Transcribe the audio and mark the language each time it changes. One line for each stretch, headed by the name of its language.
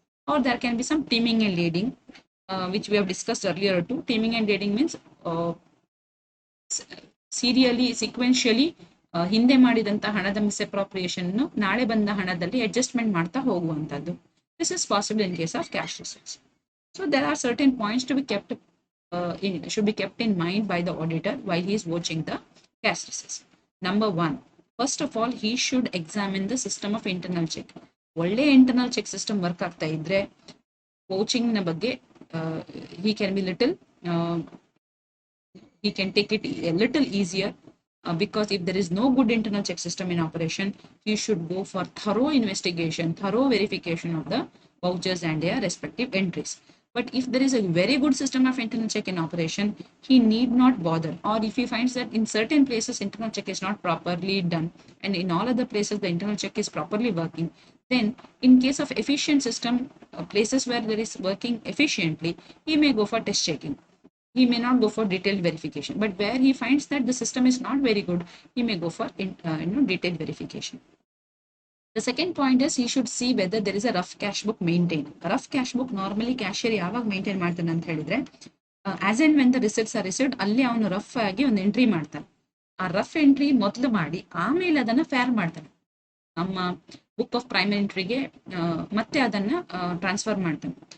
English: Are there can be some teeming and leading, which we have discussed earlier too. Teeming and leading means serially sequentially
Kannada: ಹಿಂದೆ ಮಾಡಿದಂತ ಹಣದ ಮಿಸ್ಅಪ್ರಾಪ್ರಿಯೇಷನ್ ನಾಳೆ ಬಂದ ಹಣದಲ್ಲಿ adjustment ಮಾಡ್ತಾ ಹೋಗುವಂತದ್ದು.
English: This is possible in case of cash receipts. So there are certain points to be kept should be kept in mind by the auditor while he is watching the cash receipts. Number one, first of all, he should examine the system of internal check.
Kannada: ಒಳ್ಳೆ internal check system work ಆಗ್ತಾ ಇದ್ರೆ ವೌಚಿಂಗ್ ನ ಬಗ್ಗೆ
English: he can be little he can take it a little easier, because if there is no good internal check system in operation, he should go for thorough investigation, thorough verification of the vouchers and their respective entries. But if there is a very good system of internal check in operation, he need not bother. Or if he finds that in certain places internal check is not properly done and in all other places the internal check is properly working, then in case of efficient system, places where there is working efficiently, he may go for test checking. He may not go for detailed verification. But where he finds that the system is not very good, he may go for detailed verification. The second point is he should see whether there is a rough cash book maintained. Rough cash book normally cashier
Kannada: ಯಾವಾಗ maintain ಮಾಡ್ತಾನೆ ಅಂತ ಹೇಳಿದ್ರೆ,
English: as and when the receipts are received
Kannada: ಅಲ್ಲಿ ಅವನು rough ಆಗಿ ಒಂದು entry ಮಾಡ್ತಾನೆ. ಆ ರಫ್ ಎಂಟ್ರಿ ಮೊದಲು ಮಾಡಿ ಆಮೇಲೆ ಅದನ್ನ ಫೇರ್ ಮಾಡ್ತಾನೆ ನಮ್ಮ ಬುಕ್ ಆಫ್ ಪ್ರೈಮರಿ ಎಂಟ್ರಿಗೆ, ಮತ್ತೆ ಅದನ್ನ ಟ್ರಾನ್ಸ್ಫರ್ ಮಾಡ್ತಾನೆ.